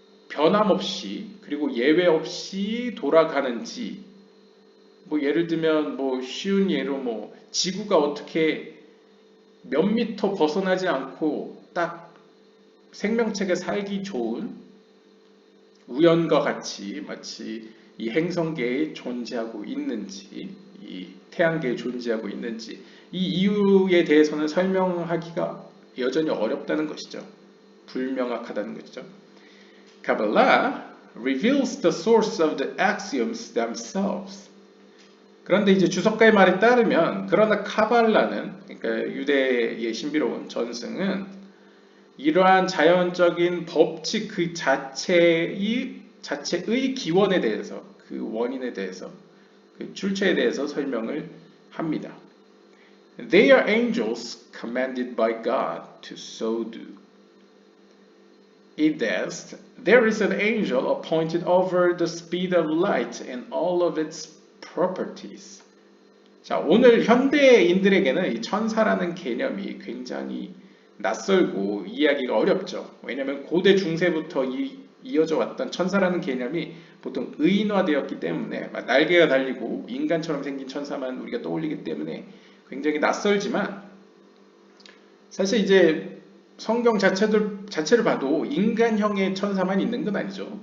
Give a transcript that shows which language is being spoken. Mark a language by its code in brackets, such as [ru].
[ko] 변함없이 그리고 예외 없이 돌아가는지, 뭐 예를 들면 뭐 쉬운 예로 지구가 어떻게 몇 미터 벗어나지 않고 딱 생명체가 살기 좋은 우연과 같이 마치 이 행성계에 존재하고 있는지, 이 태양계에 존재하고 있는지 이 이유에 대해서는 설명하기가 여전히 어렵다는 것이죠. 불명확하다는 것이죠. [en] Kabbalah reveals the source of the axioms themselves. [ko] 그런데 이제 주석가의 말에 따르면 그러나 카발라는, 그러니까 유대의 신비로운 전승은 이러한 자연적인 법칙 그 자체의 기원에 대해서, 그 원인에 대해서, 그 출처에 대해서 설명을 합니다. [en] They are angels commanded by God to so do. It adds, there is an angel appointed over the speed of light and all of its properties. [ko] 자, 오늘 현대인들에게는 이 천사라는 개념이 굉장히 낯설고 이해하기가 어렵죠. 왜냐하면 고대 중세부터 이어져 왔던 천사라는 개념이 보통 의인화되었기 때문에 날개가 달리고 인간처럼 생긴 천사만 우리가 떠올리기 때문에 굉장히 낯설지만 사실 이제 성경 자체를 봐도 인간형의 천사만 있는 건 아니죠.